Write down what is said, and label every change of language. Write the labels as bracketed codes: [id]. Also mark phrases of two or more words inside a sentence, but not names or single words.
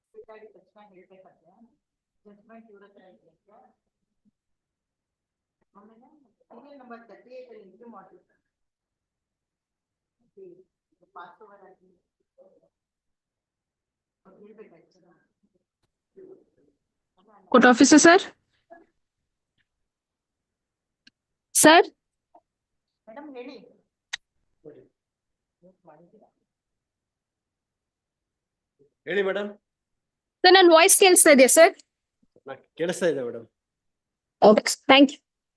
[kn] Judgment ಇವ್ರ ಹತ್ರ ಇದೆಯಾ? ಆಮೇಲೆ [en] serial number [kn] 38 ಅಲ್ಲಿ entry ಮಾಡ್ಬೇಕು. [en] pass over [kn] ಆಗಿ ಅವ್ರು ಹೇಳ್ಬೇಕಾಯ್ತು. [en] Court officer, sir? Sir? [kn] ಮೇಡಮ್ ಹೇಳಿ. ಹೇಳಿ ಮೇಡಮ್. Sir, ನನ್ನ ವಾಯ್ಸ್ ಕೇಳಿಸ್ತಾ ಇದೆಯಾ ಸರ್? ಕೇಳಿಸ್ತಾ ಇದೆ ಮೇಡಮ್. ಓಕೆ, [en] thank you.